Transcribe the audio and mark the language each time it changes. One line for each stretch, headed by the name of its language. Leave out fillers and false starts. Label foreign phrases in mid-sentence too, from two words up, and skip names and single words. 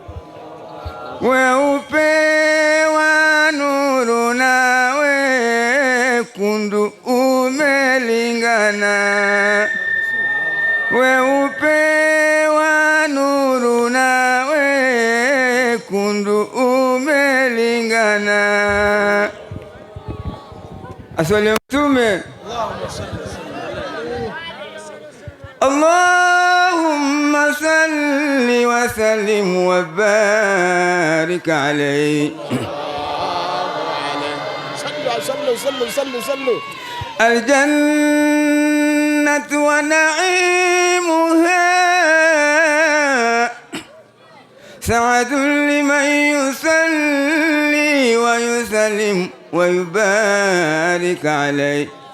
Swahili: Weupe wa nuru na wekundu umelingana. Weupe wa nuru na wekundu umelingana. Aswali Mtume.
Arabic: اللهم صل وسلم وبارك عليه. Sallu. الجنة ونعيمها سعادة لمن يصلي ويسلم ويبارك عليه.